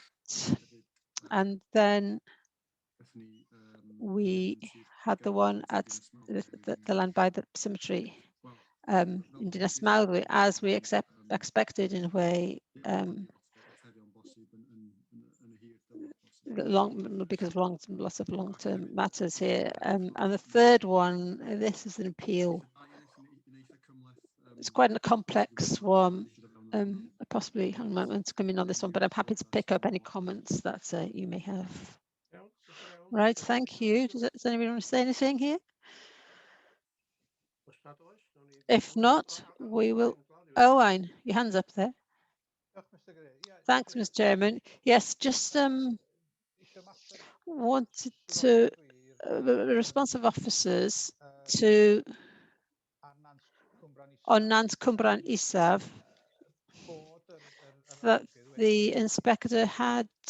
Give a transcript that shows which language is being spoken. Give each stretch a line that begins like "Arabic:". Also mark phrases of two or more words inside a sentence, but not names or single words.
English: And then we had the one at the land by the cemetery in Dinas Mawddwy, as we expected in a way, because of lots of long-term matters here. And the third one, this is an appeal. It's quite a complex one. Possibly I'm not going to come in on this one, but I'm happy to pick up any comments that you may have.
Welsh: Iawn, diolch yn fawr.
English: Right, thank you. Does anybody want to say anything here?
Welsh: Os nad oes, nawn ni-
English: If not, we will. Owain, your hand's up there. Thanks, Mr. Chairman. Yes, just wanted to the responsive officers to on Nant Cwmbran Isaf that the inspector had